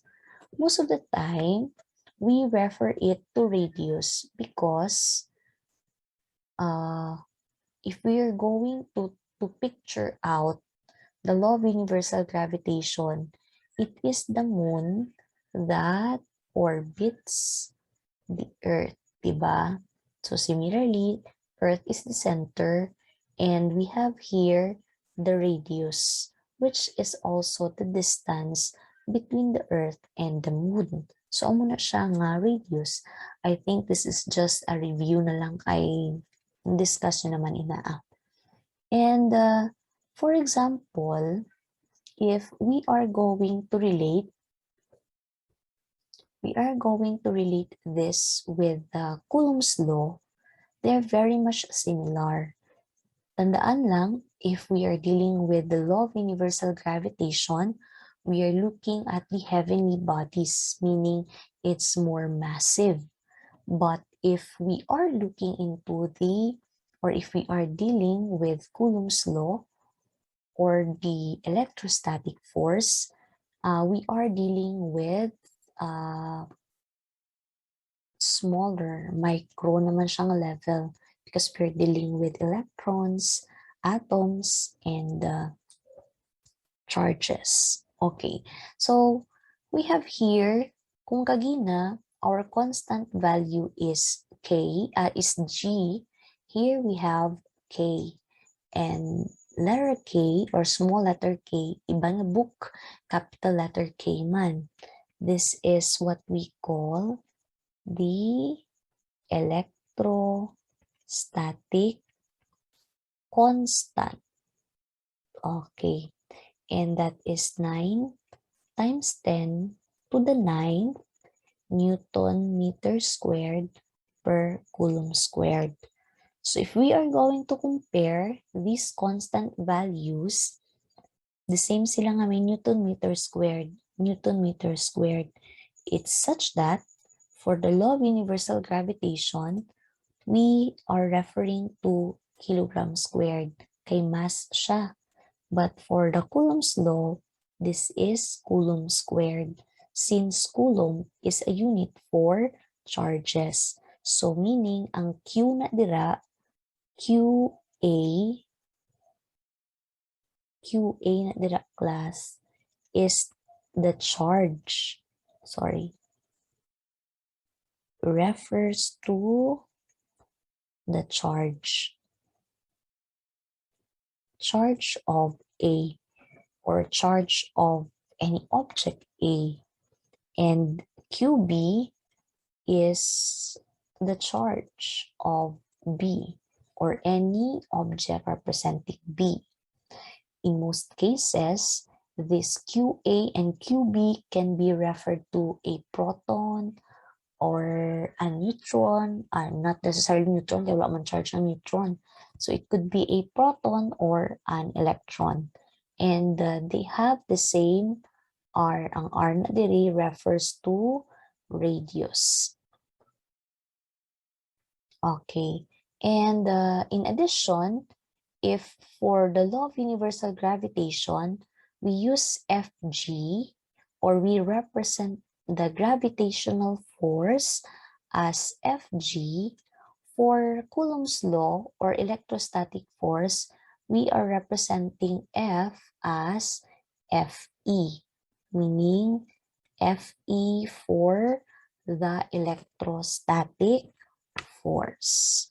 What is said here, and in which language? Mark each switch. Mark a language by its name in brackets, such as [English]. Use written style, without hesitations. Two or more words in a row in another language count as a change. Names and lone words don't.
[English] Most of the time, we refer it to radius because if we are going to picture out the law of universal gravitation, it is the moon that orbits the Earth, diba? So similarly, Earth is the center, and we have here the radius, which is also the distance between the Earth and the moon. So [Hiligaynon] amo na siya nga [English] radius. I think this is just a review [Hiligaynon] na lang kay [English] discussion [Hiligaynon] naman inaa. [English] And for example, if we are going to relate this with the Coulomb's law, they're very much similar. [Filipino] Tandaan lang, [English] if we are dealing with the law of universal gravitation, we are looking at the heavenly bodies, meaning it's more massive. But if we are looking into if we are dealing with Coulomb's law or the electrostatic force, we are dealing with smaller, micro [Hiligaynon] naman siyang [English] level because we're dealing with electrons, atoms, and charges. Okay, so we have here, [Hiligaynon] kung kagina, [English] our constant value is is G. Here we have K. And letter K or small letter K, [Hiligaynon] iba na [English] book, capital letter K man. This is what we call the electrostatic constant. Okay, and that is 9 times 10 to the 9 Newton meter squared per coulomb squared. So if we are going to compare these constant values, the same [Hiligaynon] sila nga may [English] Newton meter squared. It's such that for the law of universal gravitation, we are referring to kilogram squared kay mass siya. But for the Coulomb's law, this is coulomb squared since coulomb is a unit for charges. So meaning [Hiligaynon] ang Q na dira, QA na dira [English] class is the charge. Refers to the charge of A or charge of any object A, and QB is the charge of B or any object representing B. In most cases, this QA and QB can be referred to a proton or a neutron, not necessarily neutron, [Hiligaynon] kaya wala man charge ng neutron. [English] So it could be a proton or an electron. And they have the same R. [Hiligaynon] Ang R na diri [English] refers to radius. Okay. And in addition, if for the law of universal gravitation, we use Fg, or we represent the gravitational force as Fg, for Coulomb's law or electrostatic force, we are representing F as Fe, meaning Fe for the electrostatic force.